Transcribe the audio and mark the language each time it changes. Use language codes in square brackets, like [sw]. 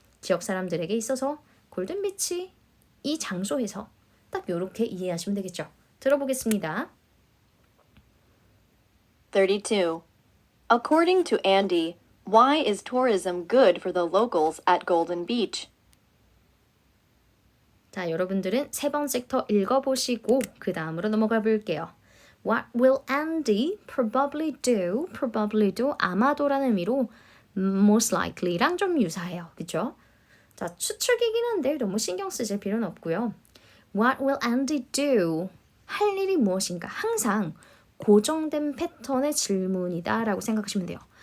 [ko] 지역 사람들에게 있어서 골든비치 이 장소에서 딱 이렇게 이해하시면 되겠죠. 들어보겠습니다. 32. [en] According to Andy, why is tourism good for the locals at Golden Beach? [ko] 자, 여러분들은 3번 섹터 읽어보시고 그 다음으로 넘어가 볼게요. [en] What will Andy probably do? [ko] probably도 아마도라는 의미로 most likely랑 좀 유사해요. 그죠? 자, 추측이긴 한데 너무 신경 쓰실 필요는 없고요. [en] What will Andy do? [ko] 할 일이 무엇인가? 항상 고정된 패턴의 질문이다 라고 생각하시면 돼요.